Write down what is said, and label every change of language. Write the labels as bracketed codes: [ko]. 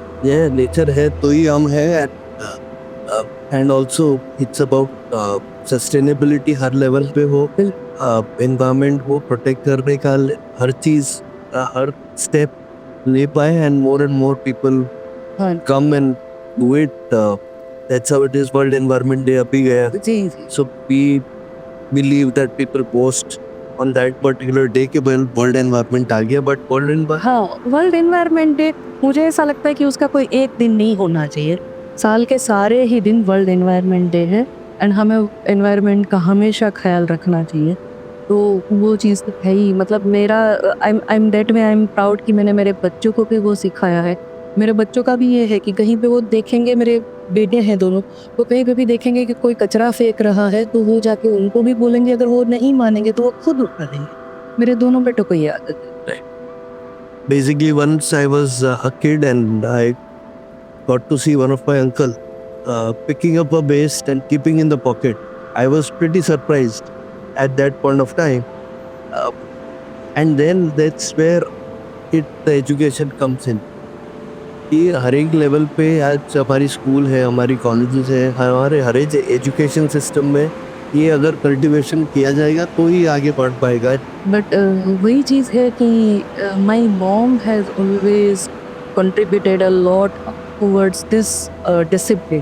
[en] Yeah, [hi] nature है तो ही हम है, [en] and also it's about sustainability [hi] हर level पे हो, environment को protect करने का हर चीज, हर step ले पाए, [en] and more people [hi] हाँ [en] come and do it. That's how it is. World Environment Day अभी गया, [hi] जी जी। [en] so we believe that people post on that particular day [hi] कि वर्ल्ड एनवायरनमेंट आ गया, [en] but world environment [hi] हाँ, वर्ल्ड एनवायरनमेंट डे मुझे ऐसा लगता है कि उसका कोई एक दिन नहीं होना चाहिए। साल के सारे ही दिन वर्ल्ड एनवायरनमेंट डे है, एंड हमें एनवायरनमेंट का हमेशा ख्याल रखना चाहिए। तो वो चीज़ तो है ही। मतलब मेरा [en] I am that way I am proud [hi] कि मैंने मेरे बच्चों को भी वो सिखाया है। मेरे बच्चों का भी ये है कि कहीं पे वो देखेंगे, मेरे बेटे हैं दोनों, वो कहीं पे भी देखेंगे कि कोई कचरा फेंक रहा है तो वो जाके उनको भी बोलेंगे, अगर वो नहीं मानेंगे तो वो खुद उठा देंगे। मेरे दोनों बेटों को ये आदत है। [en] basically once I was a kid and I got to see one of my uncle picking up a waste and keeping in the pocket. I was pretty surprised at that point of time, uh, and then that's where the education comes in. [hi] कि हर एक level पे आज हमारी school है, हमारी colleges है, हमारे हर एक एजुकेशन सिस्टम में ये अगर कल्टीवेशन किया जाएगा तो ही आगे बढ़ पाएगा। बट वही चीज़ है कि [en] My mom has always contributed a lot towards this discipline.